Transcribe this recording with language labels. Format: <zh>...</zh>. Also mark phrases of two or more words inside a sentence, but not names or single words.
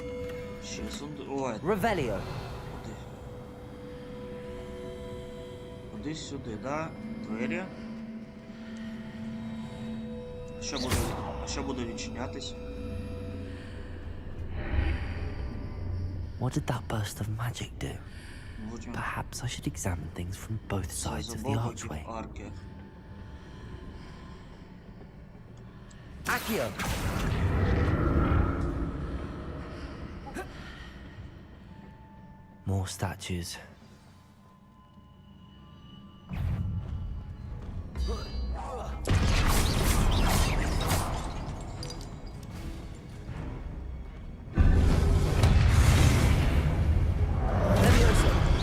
<uk>Ще сундук. Ой, Revelio. куди? Кудись сюди, да? Двері. Що буде відчинятись?</uk> <en>What did that burst of magic do?</en> <uk>Потім</uk> <en>Perhaps I should examine things from both</en> <uk>це</uk> <en>sides</en> <uk>з</uk> <en>of the</en> <uk>обох боків</uk> <en>archway.</en> <uk>арки. Accio!</uk> <en>More statues. Leviosa!</en>